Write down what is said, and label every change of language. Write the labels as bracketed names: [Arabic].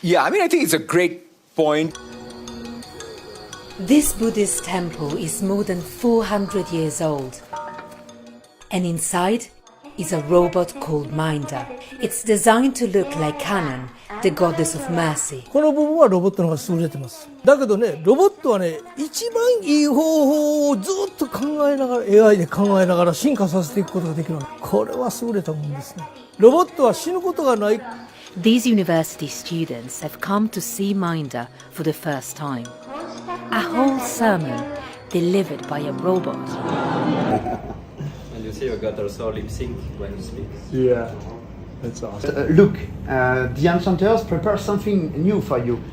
[English] Yeah, I mean, I think it's a great point. This Buddhist temple is more than 400 years old. And inside is a robot called Minder. It's designed to look like Canaan, the goddess of mercy. [Japanese] この部分はロボットの方が優れてます。だけどね、ロボットはね、一番いい方法をずっと考えながら AI で考えながら進化させていくことができる。これは優れたものですね。ロボットは死ぬことがない。 [English] These university students have come to see Minder for the first time. A whole sermon delivered by a robot. And you see you got also lip sync when you speak. Yeah. That's awesome. Look, the enchanters prepare something new for you.